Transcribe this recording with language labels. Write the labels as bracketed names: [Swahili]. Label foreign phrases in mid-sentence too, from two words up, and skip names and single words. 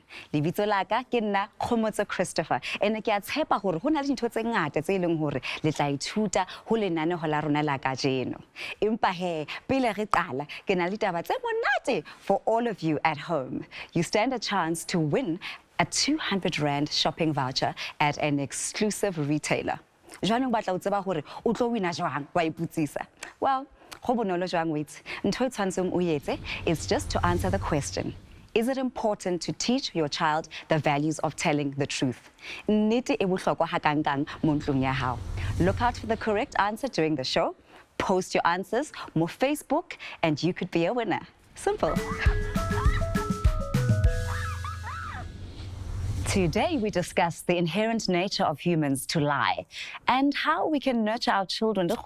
[Southern Sotho] Lebitso la ka ke nna Kgomotso Christopher. Ene ke a tshepa hore ho na le dintho tse ngata tse leng hore le tla ithuta ho lenaneo la rona la kajeno. Empa he, pele re qala, ke na le taba tse monate [English] for all of you at home. You stand a chance to win a 200 Rand shopping voucher at an exclusive retailer. [Southern Sotho] Jwanong batla o tseba hore o tlo wina jwang wa iputsisa. Well, go bonolo jwang wait. Ntho e tshwantseng o etse [English] is just to answer the question. Is it important to teach your child the values of telling the truth? [Southern Sotho] Nnete e bohlokwa ha kang mo ntlong ya hao. [English] Look out for the correct answer during the show. Post your answers on Facebook and you could be a winner. Simple. Today, we discuss the inherent nature of humans to lie and how we can nurture our children.